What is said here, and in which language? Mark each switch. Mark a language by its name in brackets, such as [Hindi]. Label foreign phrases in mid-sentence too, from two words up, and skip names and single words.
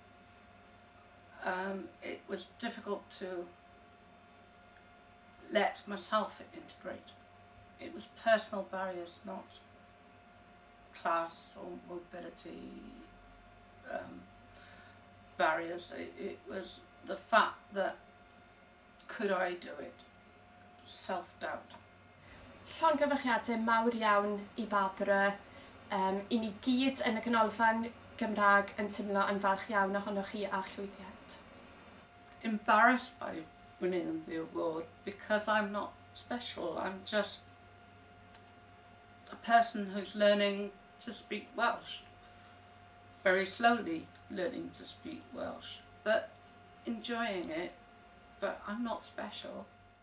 [English] It was difficult to let myself integrate. It was personal barriers, not class or mobility barriers. It was the fact that could I do it? Self-doubt. [Welsh] Llongyfarchiadau mawr iawn I Barbara. I ni gyd yn y ganolfan Gymraeg yn teimlo yn falch iawn ohonoch chi a llwyddiant. [English] Embarrassed by winning the award because I'm not special. I'm just a person who's learning to speak Welsh. Very slowly learning to speak Welsh, but enjoying it, but I'm not special.